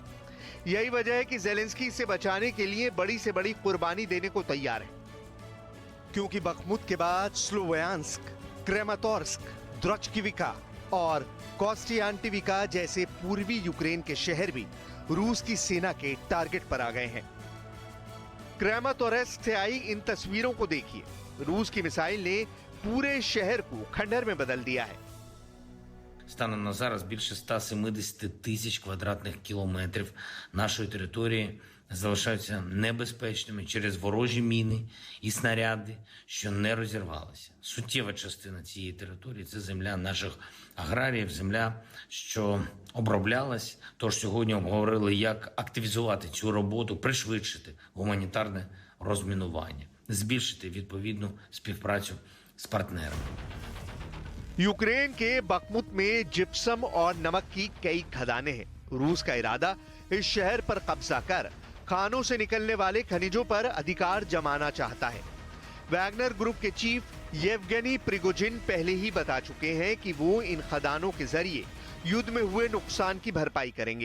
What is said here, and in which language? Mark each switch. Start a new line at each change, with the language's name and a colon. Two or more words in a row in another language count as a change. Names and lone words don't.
Hindi: यही वजह है कि ज़ेलेंस्की इसे बचाने के लिए बड़ी से बड़ी कुर्बानी देने को तैयार है, क्योंकि बखमुत के बाद स्लोवियांस्क, क्रेमाटोर्स्क, द्रोचकिविका और कोस्टियांटिविका जैसे पूर्वी यूक्रेन के शहर भी रूस की सेना के टारगेट पर आ गए हैं। क्रेमाटोर्स्क से आई इन तस्वीरों को देखिए। रूस की मिसाइल ने पूरे शहर को खंडर में बदल दिया है।
Ukrainian: Станом на зараз більше 170 тисяч квадратних кілометрів нашої території залишаються небезпечними через ворожі міни і снаряди, що не розірвалися. Суттєва частина цієї території – це земля наших аграріїв, земля, що оброблялась. Тож сьогодні обговорили, як активізувати цю роботу, пришвидшити гуманітарне розмінування, збільшити відповідну співпрацю з партнерами.
Hindi: यूक्रेन के बखमुत में जिप्सम और नमक की कई खदानें हैं। रूस का इरादा इस शहर पर कब्जा कर खानों से निकलने वाले खनिजों पर अधिकार जमाना चाहता है। वैगनर ग्रुप के चीफ येवगेनी प्रिगोजिन पहले ही बता चुके हैं कि वो इन खदानों के जरिए युद्ध में हुए नुकसान की भरपाई करेंगे।